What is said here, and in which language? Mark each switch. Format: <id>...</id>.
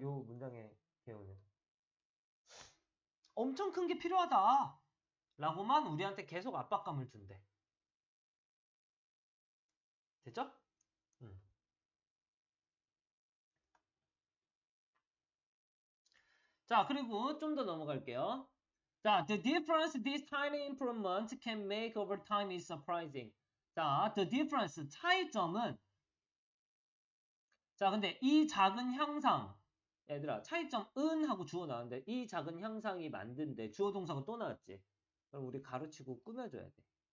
<ko>요 문장의 개요는. 엄청 큰 게 필요하다. 라고만 우리한테 계속 압박감을 준대. 됐죠? 음. 자, 그리고 좀 더 넘어갈게요.</ko> <en>자, the difference this tiny improvement can make over time is surprising.</en> <ko>자,</ko> <en>the difference,</en> <ko>차이점은, 자, 근데 이 작은 향상, 얘들아, 차이점은 하고 주어 나왔는데, 이 작은 향상이 만든데, 주어 동사가 또 나왔지. 그럼 우리 가로치고 꾸며줘야 돼.</ko>